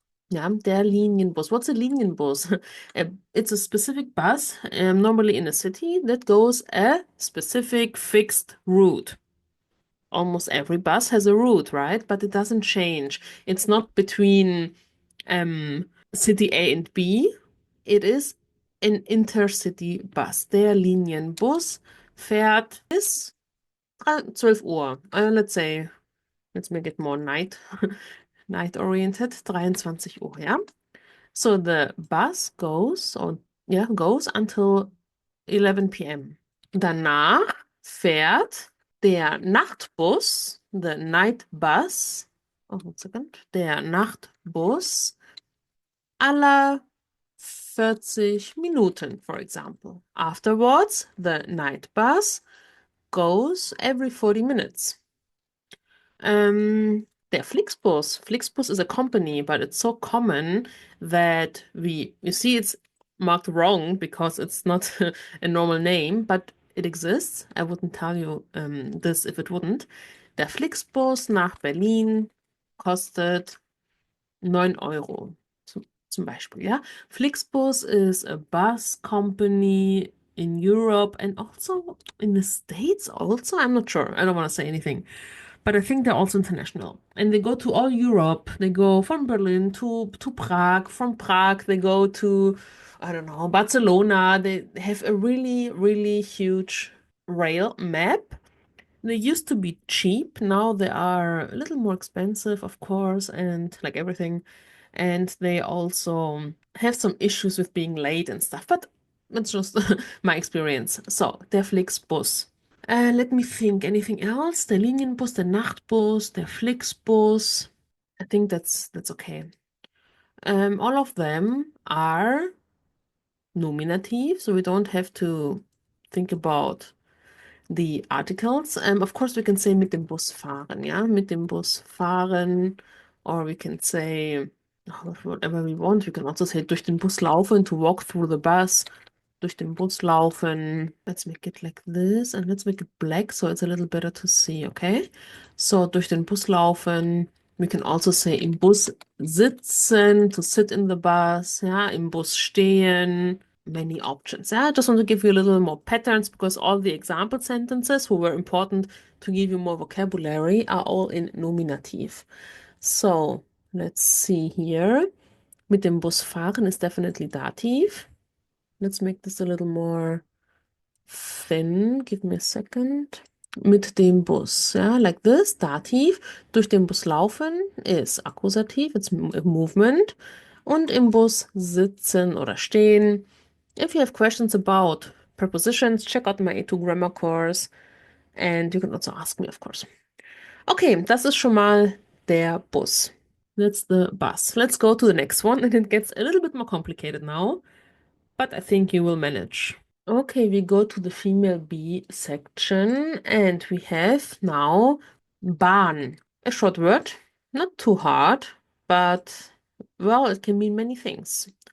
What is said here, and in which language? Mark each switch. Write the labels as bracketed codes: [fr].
[en] Yeah, der Linienbus. What's a Linienbus? It's a specific bus, normally in a city, that goes a specific fixed route. Almost every bus has a route, right? But it doesn't change. It's not between city A and B. It is an intercity bus. [de] Der Linienbus fährt bis 12 Uhr. [en] Let's say, let's make it more night oriented, 23 Uhr, yeah? So the bus goes, or yeah, goes until 11 p.m. [de] Danach fährt der Nachtbus, [en] the night bus, oh, 1 second, [de] der Nachtbus alle 40 Minuten, [en] for example. Afterwards, the night bus goes every 40 minutes. Der Flixbus. Flixbus is a company, but it's so common that you see it's marked wrong because it's not a normal name, but it exists. I wouldn't tell you this if it wouldn't. [de] Der Flixbus nach Berlin kostet 9 Euro. Zum Beispiel, yeah. [en] Flixbus is a bus company in Europe and also in the States also. I'm not sure. I don't want to say anything. But I think they're also international. And they go to all Europe. They go from Berlin to Prague. From Prague, they go to, I don't know, Barcelona. They have a really, really huge rail map. They used to be cheap. Now they are a little more expensive, of course, and like everything. And they also have some issues with being late and stuff. But that's just my experience. So, der Flixbus. Let me think. Anything else? [de] Der Linienbus, der Nachtbus, der Flixbus. [en] I think that's okay. All of them are nominative, so we don't have to think about the articles. Of course, we can say [de] mit dem Bus fahren, [en] yeah? [de] Mit dem Bus fahren, [en] or we can say whatever we want. We can also say [de] durch den Bus laufen, [en] to walk through the bus. [de] Durch den Bus laufen. [en] Let's make it like this and let's make it black so it's a little better to see, okay? [de] So durch den Bus laufen. [en] We can also say [de] im Bus sitzen, [en] to sit in the bus, [de] ja, im Bus stehen. [en] Many options. Yeah, I just want to give you a little more patterns because all the example sentences who were important to give you more vocabulary are all in nominative. So let's see here. [de] Mit dem Bus fahren [en] is definitely dative. Let's make this a little more thin. Give me a second. [de] Mit dem Bus, [en] yeah, like this, dativ. [de] Durch den Bus laufen [en] is Akkusativ, it's movement. [de] Und im Bus sitzen oder stehen. [en] If you have questions about prepositions, check out my A2 Grammar course. And you can also ask me, of course. [de] Okay, das ist schon mal der Bus. [en] That's the bus. Let's go to the next one. And it gets a little bit more complicated now, but I think you will manage. Okay, we go to the female B section and we have now Bahn. A short word, not too hard, but well, it can mean many things.